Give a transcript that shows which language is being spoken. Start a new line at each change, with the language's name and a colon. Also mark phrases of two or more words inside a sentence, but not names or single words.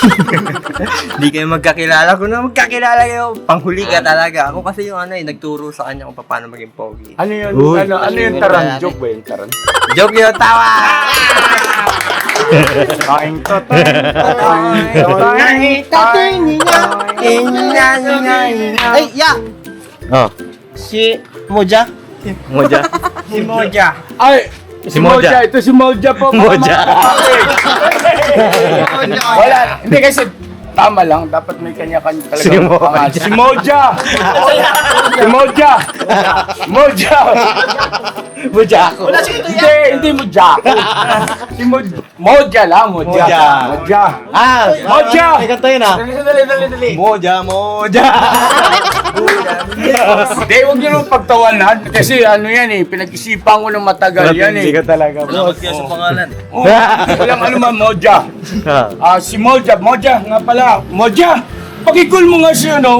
Filipino: Hindi kayo magkakilala. Kung na magkakilala kayo, panghuli ka talaga. Ako kasi yung nagturo sa kanya kung paano maging pogi. Ano yun? Uy. Ano yung taran? Joke ba yung taran? Joke yun, tawa! Kain to. Ay, ya! Oh, Si Moja. Moja. Si Moja. Ay! Si Moja. Ito si Moja po. Moja. Wala. Hindi kasi tama lang. Dapat may kanya-kanya talaga. Si Moja. pangalan. Si Moja. Si Moja. Moja. Moja ako. Hindi Moja. Si Moja lang. Moja. Moja. Moja. Ah, Moja. May kanta yun ah. Dali. Moja, Moja. Hindi, huwag niyo nung pagtawanan. Kasi ano yan eh. Pinag-isipan ko ng matagal yan Hindi eh. ka talaga. Salamat kayo sa pangalan. Oh, walang ano man, Moja. Si Moja. Moja nga pala. Moja. Pakikul mo nga siya, no?